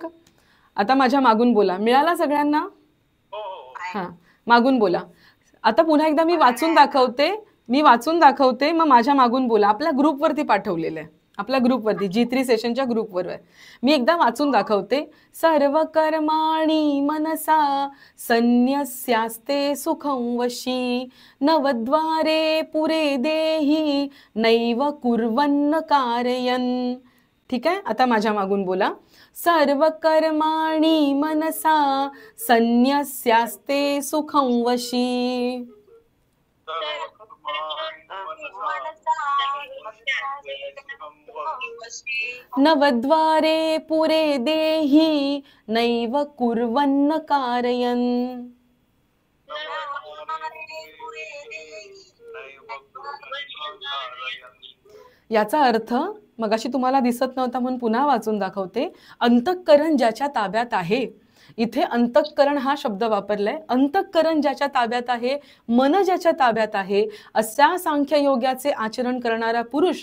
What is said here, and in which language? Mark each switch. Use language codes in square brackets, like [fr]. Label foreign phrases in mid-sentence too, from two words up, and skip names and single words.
[mr] आता माझ्या मागून बोला. मिळाला सगळ्यांना? हा, मागून बोला. आता पुन्हा एकदा मी वाचून दाखवते, मग माझ्या मागून बोला. आपल्या ग्रुपवरती पाठवलेलं आहे, आपल्या ग्रुपवरती G3 सेशनच्या ग्रुपवर आहे. मी एकदा वाचून दाखवते. [sa] सर्व कर्माणि मनसा संन्यस्यास्ते सुखं वशी. नवद्वारे पुरे देही नैव कुर्वन्न कारयन्. [mr] ठीक आहे, आता माझ्या मागून बोला. [sa] सर्व कर्माणि मनसा संन्यस्यास्ते सुखं वशी. नवद्वारे पुरे देहि नैव कुर्वन्न कारयन्. [mr] याचा अर्थ मगाशी तुम्हाला दिसत नव्हता म्हणून पुन्हा वाचून दाखवते. अंतःकरण ज्याच्या ताब्यात आहे, इथे अंतःकरण हा शब्द वापरलाय. अंतःकरण ज्याच्या ताब्यात आहे, मन ज्याच्या ताब्यात आहे, अशा सांख्ययोगाचे आचरण करणारा पुरुष